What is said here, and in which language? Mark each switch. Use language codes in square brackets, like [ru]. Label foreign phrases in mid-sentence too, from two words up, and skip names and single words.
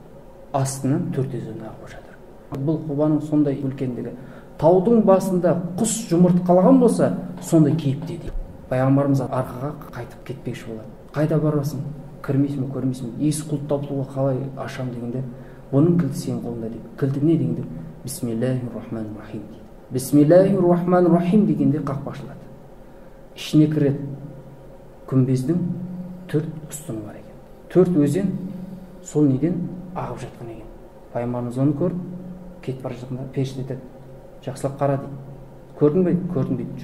[kk] Астынан 4 өзен ағып жатыр. Бұл Құбаның сондай үлкендігі. Таудың басында құс жұмыртқалаған болса, сондай кейіпте дейді. Пайғамбарымыз арқаға қайтып кетпекші болады. Қайда барасың? Кірмейсің, көрмейсің. Есік құлыптаулыға қалай ашам дегенде, бұның кілті сенің қолыңда дейді. Кілті не дегенде? [ar] بسم الله الرحمن الرحيم дейді. بسم الله الرحمن الرحيم [kk] дегенде қақпа ашылады. Ішіне кіреді. Күмбездің 4 үстіні бар екен. 4 өзен сол неден ағып жатқан екен. Пайғамбарымыз оны көріп, кетіп бара жатқанда періште айтады, жақсылап қара дейді. Көрдің бе? Көрдім дейді.